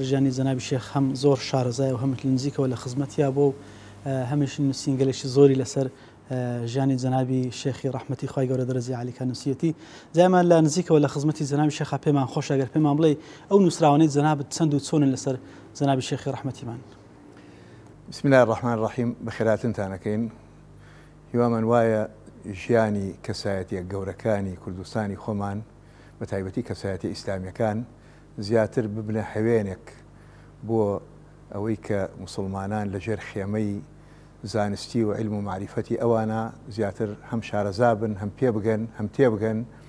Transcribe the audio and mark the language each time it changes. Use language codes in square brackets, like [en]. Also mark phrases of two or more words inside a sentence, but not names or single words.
[ckb] ژیانی جەنابی شێخ هەم زۆر شارەزای و هەم نزیکەوە لە خزمەتیا بۆ و هەمیش نووسینگەلێکی زۆری لەسەر ژیانی جەنابی شێخی ڕەحمەتی خوای گەورە دەرەجی عالیکە نووسیەتی. جایمان لە نزیکەوە لە خزمەتی جەنابی شێخ پێمان خۆش ئەگەر پێمان بڵێ ئەو نووسراوانەی جەنابت چەند و چۆنن لەسەر جەنابی شێخی ڕەحمەتیمان. [ar] بسم الله الرحمن الرحیم بەخێراتنتانەکەین. [ckb] هیوامان وایە ژیانی کەسایەتیە گەورەکانی کوردستانی خۆمان بە تایبەتی کەسایەتی ئیسلامیەکان زیاتر ببنە هەوێنێک بۆ ئەوەی کە موسڵمانان لەژێر خێمەی زانستی و علم و معریفەتی ئەوانە زیاتر هەم شارەزا بن، هەم پێ بگەن، هەم تێ بگەن.